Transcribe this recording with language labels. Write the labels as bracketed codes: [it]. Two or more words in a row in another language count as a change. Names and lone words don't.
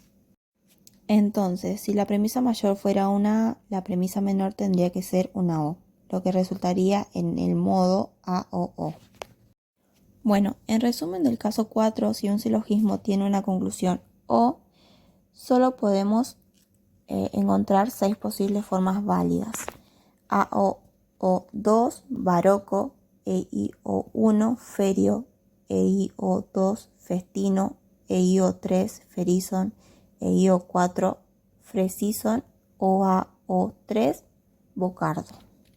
[es] Entonces, si la premisa mayor fuera una A, la premisa menor tendría que ser una O, lo que resultaría en el modo A o O. Bueno, en resumen del caso 4, si un silogismo tiene una conclusión O, solo podemos encontrar 6 posibles formas válidas. AOO2, Barocco, EIO1, Ferio, EIO2, Festino, EIO3, Ferison, EIO4, Fresison, OAO3, Bocardo.